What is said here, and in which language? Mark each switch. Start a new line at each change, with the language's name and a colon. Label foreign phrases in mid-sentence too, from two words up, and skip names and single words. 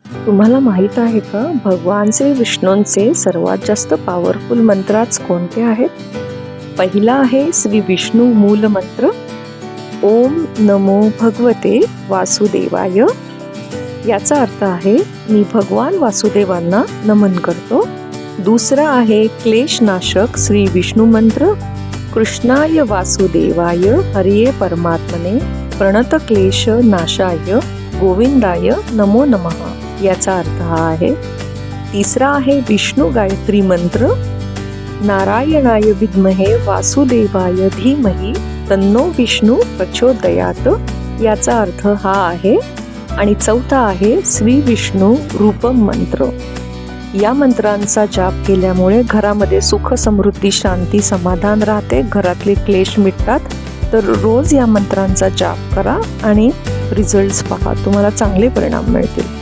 Marathi: तुम्हाला माहित आहे का भगवान श्री विष्णूंचे सर्वात जास्त पॉवरफुल मंत्र आज कोणते आहेत? पहिला आहे श्री विष्णू मूल मंत्र,
Sanskrit: ओम नमो भगवते वासुदेवाय.
Marathi: याचा अर्थ आहे मी भगवान वासुदेवांना नमन करतो. दुसरा आहे क्लेशनाशक श्री विष्णू मंत्र,
Sanskrit: कृष्णाय वासुदेवाय हरिये परमात्मने प्रणत क्लेश नाशाय गोविंदाय नमो नमः.
Marathi: याचा अर्थ हा आहे. तिसरा आहे विष्णू गायत्री मंत्र,
Sanskrit: नारायणाय विद्महे वासुदेवाय धीमहि तन्नो विष्णू प्रचोदयात.
Marathi: याचा अर्थ हा आहे. आणि चौथा आहे श्री विष्णू रूपम मंत्र. या मंत्रांचा जाप केल्यामुळे घरामध्ये सुख समृद्धी शांती समाधान राहते, घरातले क्लेश मिटतात. तर रोज या मंत्रांचा जाप करा आणि रिझल्ट्स पहा, तुम्हाला चांगले परिणाम मिळतील.